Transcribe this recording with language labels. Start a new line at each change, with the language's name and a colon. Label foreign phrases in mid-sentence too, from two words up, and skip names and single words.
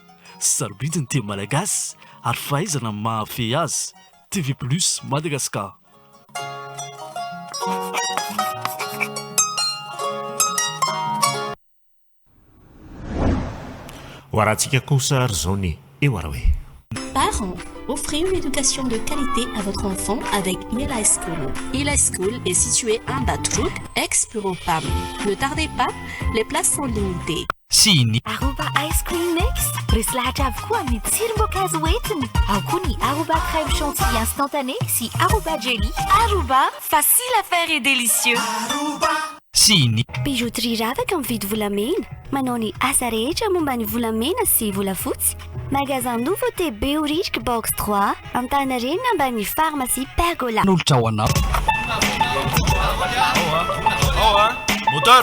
Malagasy: Sarobidy ny teny malagasy ary fahaizana mahafehy azy. TV+ Madagascar. Ho arahantsika kosa ary zao ny eo ara hoe.
French: Parents, offrez une éducation de qualité à votre enfant avec Ila School. Ila School est située en Batrouk, ex-Bureau-PAM. Ne tardez pas, les places sont limitées. Sini
Malagasy: Aruba Ice Cream Mix. Risy lahatra avokoa amin'ny tsiromboankazo entiny. Ao koa ny Aruba crème chantilly instantané sy Aruba jelly.
French: Aruba, facile à faire et délicieux. Aruba. Sini
Malagasy: Bijouterie ravaka mividy volamena. Manao ny asa rehetra momba ny volamena sy volafotsy.
French: Magasin Nouveauté Béorique Box 3 Antanarena ambany pharmacie Pergola.
Malagasy: Nolotra ho anao.
French: Moteur.